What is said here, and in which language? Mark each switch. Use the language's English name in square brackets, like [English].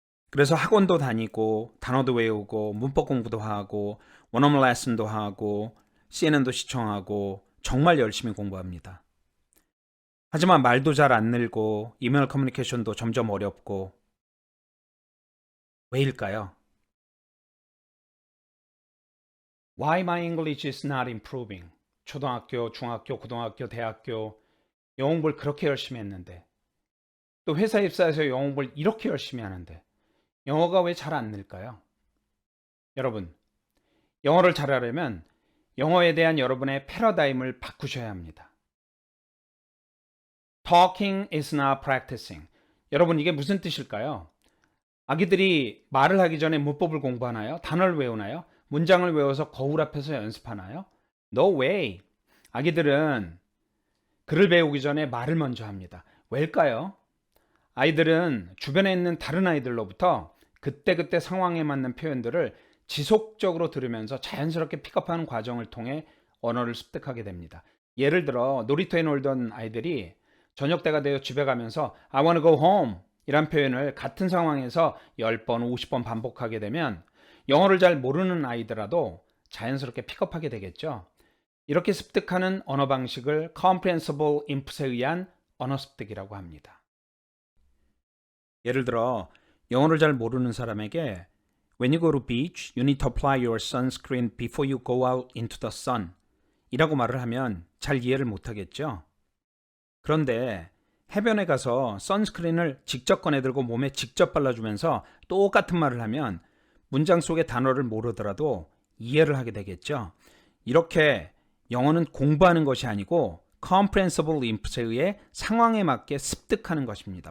[Korean] 그래서 학원도 다니고 단어도 외우고 문법 공부도 하고 원어민 레슨도 하고 CNN도 시청하고 정말 열심히 공부합니다. 하지만 말도 잘 안 늘고 이메일 커뮤니케이션도 점점 어렵고 왜일까요? [English] Why my English is not improving? [Korean] 초등학교, 중학교, 고등학교, 대학교 영어 공부를 그렇게 열심히 했는데 또 회사 입사해서 영어 공부를 이렇게 열심히 하는데 영어가 왜 잘 안 늘까요? 여러분, 영어를 잘하려면 영어에 대한 여러분의 패러다임을 바꾸셔야 합니다. [English] Talking is not practicing. [Korean] 여러분, 이게 무슨 뜻일까요? 아기들이 말을 하기 전에 문법을 공부하나요? 단어를 외우나요? 문장을 외워서 거울 앞에서 연습하나요? [English] No way. [Korean] 아기들은 글을 배우기 전에 말을 먼저 합니다. 왜일까요? 아이들은 주변에 있는 다른 아이들로부터 그때그때 상황에 맞는 표현들을 지속적으로 들으면서 자연스럽게 픽업하는 과정을 통해 언어를 습득하게 됩니다. 예를 들어 놀이터에 놀던 아이들이 저녁 때가 되어 집에 가면서 [English] I wanna go home [Korean] 이란 표현을 같은 상황에서 10번, 50번 반복하게 되면 영어를 잘 모르는 아이더라도 자연스럽게 픽업하게 되겠죠. 이렇게 습득하는 언어 방식을 comprehensible input에 의한 언어 습득이라고 합니다. 예를 들어 영어를 잘 모르는 사람에게 [English] When you go to beach, you need to apply your sunscreen before you go out into the sun [Korean] 이라고 말을 하면 잘 이해를 못하겠죠. 그런데 해변에 가서 선스크린을 직접 꺼내들고 몸에 직접 발라주면서 똑같은 말을 하면 문장 속의 단어를 모르더라도 이해를 하게 되겠죠. 이렇게 영어는 공부하는 것이 아니고 comprehensible input에 의해 상황에 맞게 습득하는 것입니다.